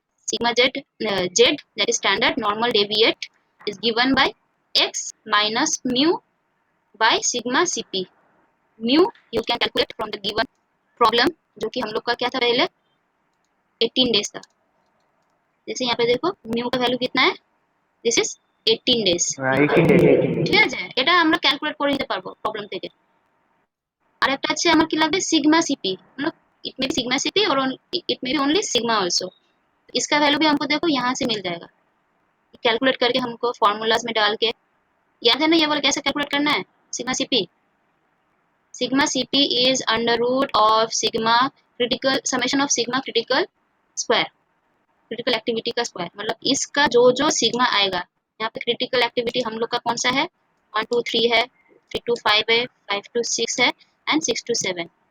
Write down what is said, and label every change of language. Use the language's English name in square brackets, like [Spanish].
[English] Sigma Z, Z that is standard normal deviate is given by x minus mu by sigma CP. Mu you can calculate from the given problem, [Hindi] जो कि हम लोग का क्या था पहले 18 days था। जैसे यहाँ पे देखो म्यू का वैल्यू कितना है, [English] this is 18 days, 18 days, 18 [Bangla] ঠিক [English] days. [Bangla] আছে, এটা আমরা ক্যালকুলেট করে নিতে পারবো প্রবলেম থেকে। আর একটা আছে আমার কি লাগবে [Hindi] सिग्मा सीपी, मतलब [English] it may be sigma CP [Hindi] और [English] it may be only sigma also, [Hindi] इसका वैल्यू भी हमको देखो यहाँ से मिल जाएगा, कैलकुलेट करके हमको फॉर्मूलाज में डाल के, याद है ना ये वाला कैसे कैलकुलेट करना है, sigma CP, [English] sigma CP is under root of sigma critical summation of sigma critical square, [Hindi] critical activity का स्क्वायर, मतलब इसका जो जो सिग्मा आएगा, यहाँ पे क्रिटिकल एक्टिविटी हम लोग का कौन सा है, 1 2 3 है, 3 to 5 है, 5 to 6 है, एंड 6 to 7।